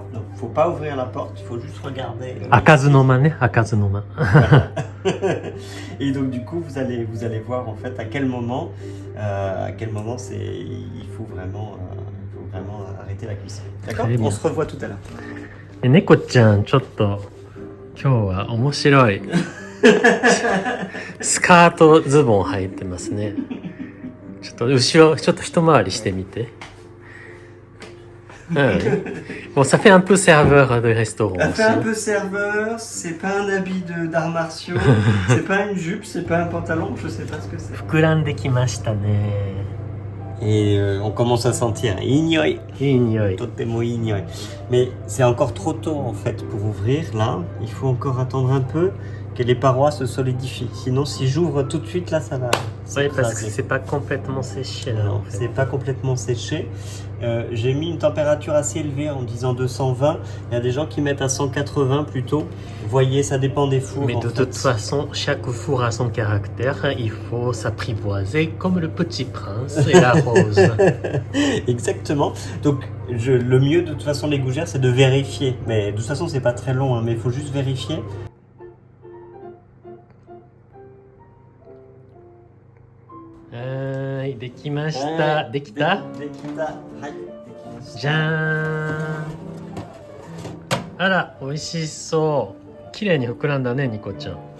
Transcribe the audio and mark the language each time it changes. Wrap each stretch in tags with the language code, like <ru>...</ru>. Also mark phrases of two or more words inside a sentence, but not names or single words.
<fr>Donc il faut pas ouvrir la porte, il faut juste regarder.</fr> <ja>開かずの間ね、開かずの間.</ja> <fr>Et donc du coup, vous allez voir en fait à quel moment il faut vraiment arrêter la cuisson. D'accord? Très bien. On se revoit tout à l'heure.</fr> <ja>猫ちゃん、ちょっと今日は面白いスカートズボン履いてますね。ちょっと後ろ、ちょっと一回りしてみて。</ja> <fr>Bon, ça fait un peu serveur de restaurant. Ça fait aussi. un peu serveur, c'est pas un habit d'arts martiaux, c'est pas une jupe, c'est pas un pantalon, je sais pas ce que c'est.</fr> <ja>膨らんできましたね。</ja> <fr>Et on commence à sentir un ignoi.</fr> <ja>いい匂い。とてもいい匂い.</ja> <fr>Mais c'est encore trop tôt en fait pour ouvrir là. Il faut encore attendre un peu que les parois se solidifient. Sinon, si j'ouvre tout de suite là, ça va. Oui, parce que c'est pas complètement séché là. Non, En fait. c'est pas complètement séché. J'ai mis une température assez élevée en disant 220. Il y a des gens qui mettent à 180 plutôt. Vous voyez, ça dépend des fours. Mais en de fait. toute façon, chaque four a son caractère. Il faut s'apprivoiser comme le petit prince et la rose. Exactement. Donc, le mieux de toute façon, les gougères, c'est de vérifier. Mais de toute façon, c'est pas très long, hein, mais il faut juste vérifier.</fr> <ja>Dekimashita. Dekita? できた。はい. Dekimashita. じゃーん。あら、美味しそう。綺麗に膨らんだね、ニコちゃん。</ja>